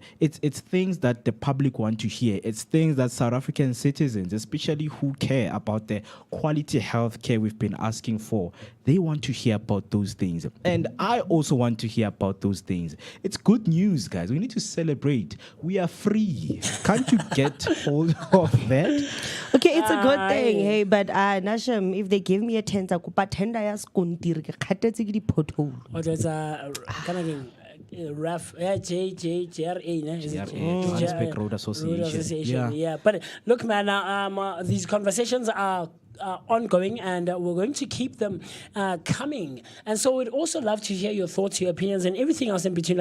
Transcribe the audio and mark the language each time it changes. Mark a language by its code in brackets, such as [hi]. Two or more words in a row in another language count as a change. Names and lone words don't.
[en] It's things that the public want to hear. It's things that South African citizens, especially who care about the quality health care we've been asking for, they want to hear about those things. And I also want to hear about those things. It's good news, guys. We need to celebrate. We are free. Can't you get hold of that? Okay, it's a good thing, hey, but Nasham, if they give me a tender, [st] kupa tender ya skontiri ke kgatetse ke di pothole. [en] Or there's a kind of RAF, JRA, ne? Is it? Johannesburg Road Association. Yeah. But look, man, these conversations are ongoing, and we're going to keep them coming. And so we'd also love to hear your thoughts, your opinions, and everything else in between.